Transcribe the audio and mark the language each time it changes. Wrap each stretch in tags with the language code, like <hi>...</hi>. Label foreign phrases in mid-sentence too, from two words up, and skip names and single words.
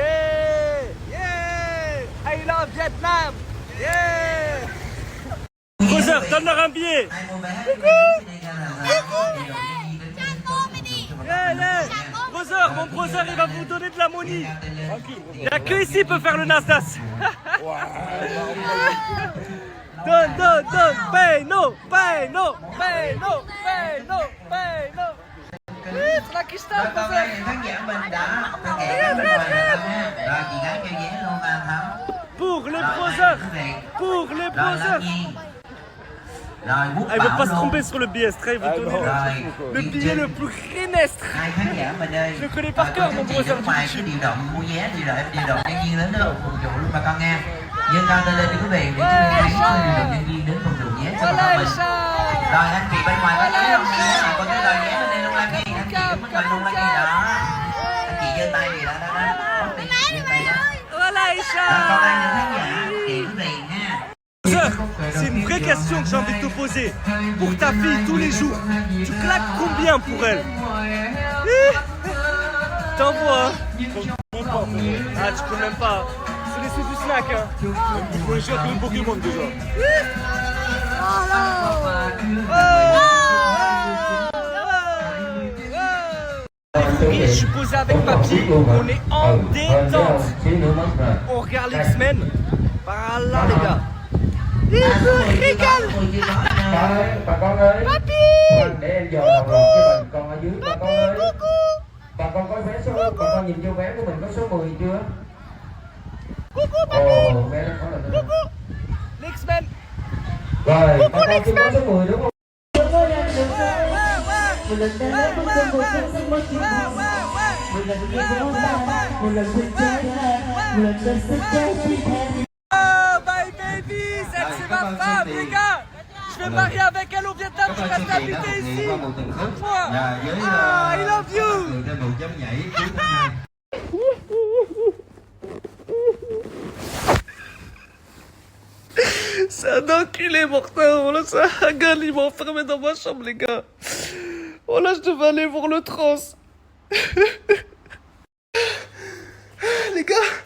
<en>I love Vietnam. Yeah.</en> <fr>Allez. Brother, mon brother, il va vous donner de la money. Il n'y a que ici qui peut faire le Nasdaq. Donne,</fr> <en>pay, no, pay, no, pay, no, pay, no, pay, no.</en> <fr>La Kistan, brother. Pour les brothers. Pour les brothers. Ah, il ne veut pas se tromper sur le billet, il veut donner le billet le plus rénestre. Je le connais par cœur, mon brother du YouTube.</fr> <vi>Nhưng cao tay lên đi quý vị để chúng ta có nhân viên đến phục vụ nhé cho bọn mình. Rồi anh chị bên ngoài có nhớ không nha, có cái lời nhé bên đây luôn Lan Nghi, anh chị đứng bên mình luôn Lan Nghi đó. Anh chị giơ tay gì đó đó đó. Giơ tay đó. Còn ai những khán giả chị quý vị nha.</vi> <fr>C'est une vraie question que j'ai envie de te poser. Pour ta fille tous les jours, tu claques combien pour elle? T'envoies. Ah, tu peux même pas. C'est laisser du snack, hein. Il faut cher que le Pokémon déjà. Je suis posé avec papy, on est en détente. On regarde l'X-Men. Par là, les gars. Il se régale. Papy. Coucou.</fr> <vi>Bà con có vé số, bà con nhìn vô vé của mình có số 10 chưa?</vi> <fr>Coucou papy. Coucou. L'X-Men.</fr> <vi>Rồi, bà con chưa có số 10 đúng không?</vi> <en>Bye baby,</en> <fr>c'est ma femme les gars. Je vais marier avec elle au Vietnam, je reste habiter ici.</fr> <en>Ah, I love you.</en> <fr>C'est un enculé mortel, voilà, c'est un gars, il m'a enfermé dans ma chambre les gars. Voilà, je devais aller voir le trans. Les gars.</fr>